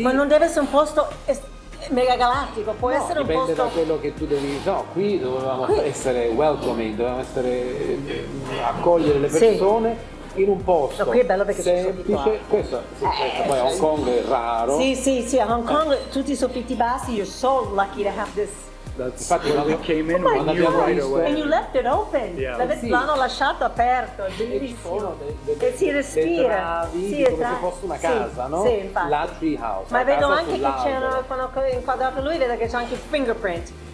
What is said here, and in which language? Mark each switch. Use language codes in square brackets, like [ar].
[it] Ma non deve essere un posto mega galattico, può essere un dipende posto. da quello che tu devi. No, qui dovevamo essere welcoming, dovevamo accogliere le persone. In un posto qui è bello perché semplice, questo poi a Hong Kong è raro. Sì, a Hong Kong tutti i soffitti bassi, [en] you're so lucky to have this. [it] Infatti [en] when we came in, we knew right away. And you left it open. Yeah. [it] L'hanno lasciato aperto, è bellissimo. E si respira. Sì, come se fosse una casa, no? Sì, infatti. La TREEHOUSE. Ma vedo anche che c'erano, quando ho inquadrato lui, vedo che c'è anche il fingerprint.